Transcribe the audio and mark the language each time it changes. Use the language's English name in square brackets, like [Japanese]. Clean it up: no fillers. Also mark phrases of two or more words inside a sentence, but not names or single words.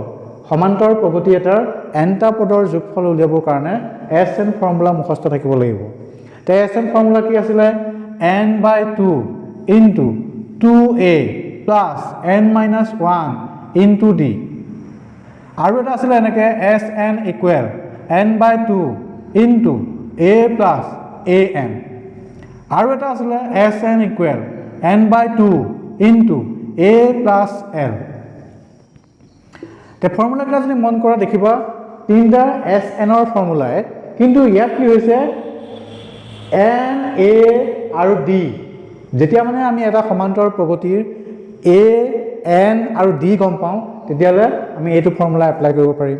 [Assamese] সমান্তৰ প্ৰগতি এটাৰ nটা পদৰ যোগফল উলিয়াবৰ কাৰণে SN ফৰ্মুলা মুখস্থ থাকিব লাগিব। তে SN ফৰ্মুলা কি আছিল n/2 * 2a + n - 1 * d আৰু এটা আছিল এনেকে SN = n/2 * a plus an আৰু এটা আছিল SN = n/2 into a plus l তে ফৰ্মুলা কেইটা যদি মন কৰা দেখিবা তিনটা SN ৰ ফৰ্মুলাই কিন্তু ইয়াত কি হৈছে n a আৰু d যেতিয়া মানে আমি এটা সমান্তৰ প্ৰগতিৰ a n আৰু d গম পাওঁ তেতিয়ালে আমি এইটো ফৰ্মুলা এপ্লাই কৰিব পাৰিম।